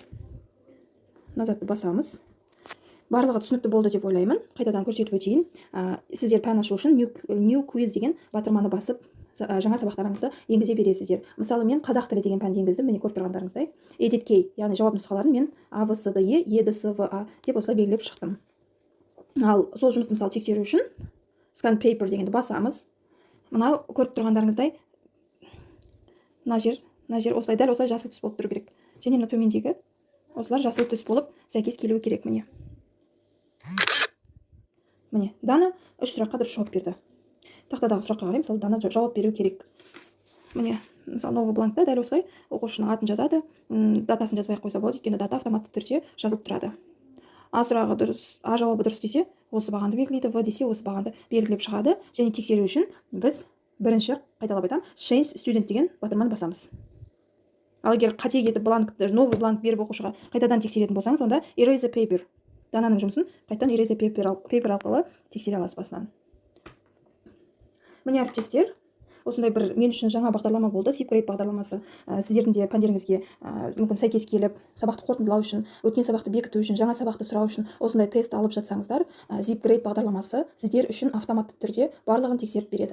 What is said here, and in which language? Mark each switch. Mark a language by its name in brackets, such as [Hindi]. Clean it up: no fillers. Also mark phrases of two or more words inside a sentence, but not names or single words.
[Kazakh] Назадты басамыз. Барлығы түсінікті болды деп ойлаймын. Қайтадан көрсетіп өтейін. Сіздер пән ашу үшін [English] New Quiz [Kazakh] деген батырманы басып, жаңа сабақтарыңызды енгізе бересіздер. Мысалы, мен қазақ тілі деген пәнді енгіздім, міне көріп тұрғандарыңыздай. [English] Edit Key, [Kazakh] яғни жауап нұсқаларын мен А, В, С, Д, Е, Е, Д, С, В, А деп осылай белгілеп шықтым. Ал сол жұмысты мысалы тексеру үшін [English] Scan Paper [Kazakh] дегенді басамыз. Мынау көріп тұрғандарыңыздай мына жер осылай, дәл осылай жасыл түс болып тұру керек. Және мына төмендегі осылар жасыл түс болып сәйкес келуі керек. Міне Дана 3 сұраққа дұрыс жауап берді. Тақтадағы сұраққа қарай, мысалы Дана жауап беру керек. Міне, мысалы новый бланкта дәл осылай оқушының атын жазады, датасын жазбай қойса болады, өйткені дата автоматты түрде жазылып тұрады. А сұрағы дұрыс, А жауабы дұрыс десе, осы бағанды белгілейді, В десе осы бағанды белгілеп шығады. Және тексеру үшін біз бірінші қайталап айтамын, [English] change student [Kazakh] деген батырманы басамыз. Ал егер қате кетіп новый бланк беріп оқушыға қайтадан тексеретін болсаңыз, онда [English] erase the paper. [Kazakh] Дананың жұмысын қайтадан [English] erase the paper [Kazakh] арқылы тексере аласыз басынан. Міне әріптестер, осындай бір мен үшін жаңа бағдарлама болды, ZipGrade бағдарламасы. Сіздердің де пәндеріңізге мүмкін сәйкес келіп, сабақты қорытындылау үшін, өткен сабақты бекіту үшін, жаңа сабақты сұрау үшін осындай тест алып жатсаңыздар, ZipGrade бағдарламасы сіздер үшін автоматты түрде барлығын тексеріп береді.